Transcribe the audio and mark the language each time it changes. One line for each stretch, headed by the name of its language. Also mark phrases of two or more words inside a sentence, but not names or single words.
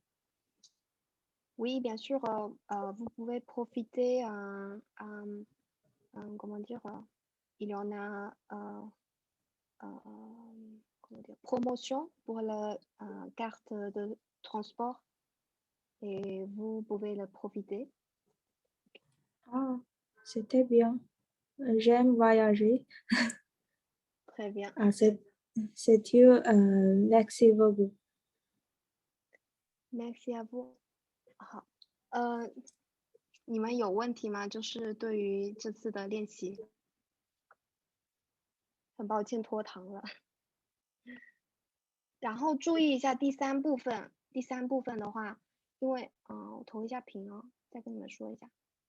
French: Oui, bien sûr, vous pouvez profiter, comment dire, il y en a comment dire, promotion pour la carte de transport et vous pouvez le profiter. Ah, c'était bien. J'aime voyager. Très bien. Ah, c'est tout. Merci beaucoup. Merci à vous.
Chinese: 好，你们有问题吗？就是对于这次的练习，很抱歉拖堂了。然后注意一下第三部分，第三部分的话，因为我投一下屏哦，再跟你们说一下。